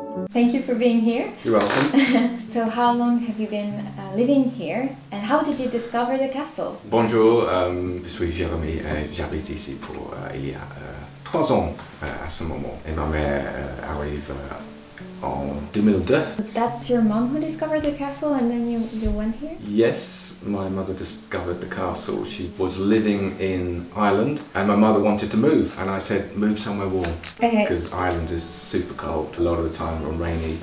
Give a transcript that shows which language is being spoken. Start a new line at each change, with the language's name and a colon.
English: Thank you for being here. You're welcome. So how long have you been living here and how did you discover the castle?
French: Bonjour, je suis Jérémy et j'habite ici pour il y a 3 ans à ce moment. Et ma mère arrive en 2002.
English: That's your mom who discovered the castle and then you went here? Yes, my mother discovered the castle. She was living in Ireland and my mother wanted to move and I said move somewhere warm because Ireland is super cold a lot of the time and rainy.